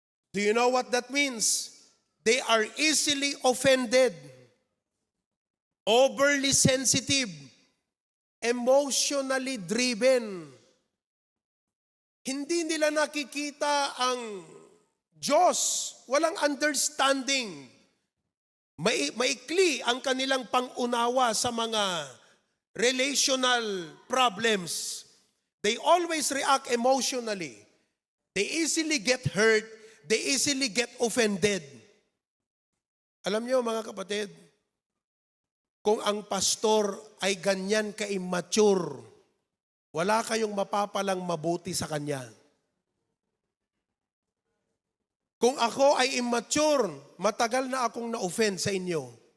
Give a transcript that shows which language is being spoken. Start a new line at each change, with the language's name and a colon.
English: Do you know what that means? They are easily offended, overly sensitive, emotionally driven.
Filipino: Hindi nila nakikita ang Diyos. Walang understanding. Maikli ang kanilang pangunawa sa mga relational problems.
English: They always react emotionally. They easily get hurt. They easily get offended.
Filipino: Alam niyo, mga kapatid, kung ang pastor ay ganyan ka-immature, wala kayong mapapalang mabuti sa kanya. Kung ako ay immature, matagal na akong na-offend sa inyo.